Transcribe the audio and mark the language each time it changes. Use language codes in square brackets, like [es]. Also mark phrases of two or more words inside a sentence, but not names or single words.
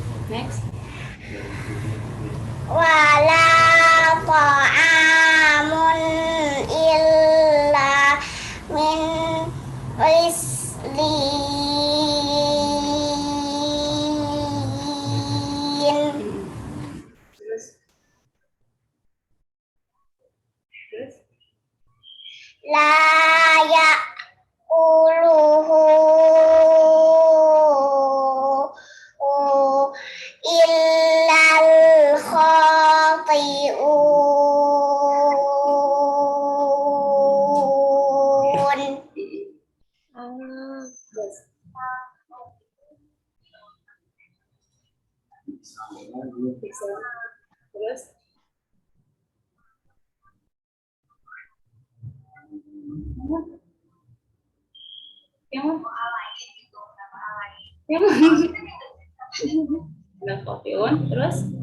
[en] Next. [ar] Wala ta'amun illa min ghislin. [id] Terus. Terus. [ar] La ya'kuluhu illal khati'un. [id] Terus. Terus. Yang Nah, kopiun. Terus.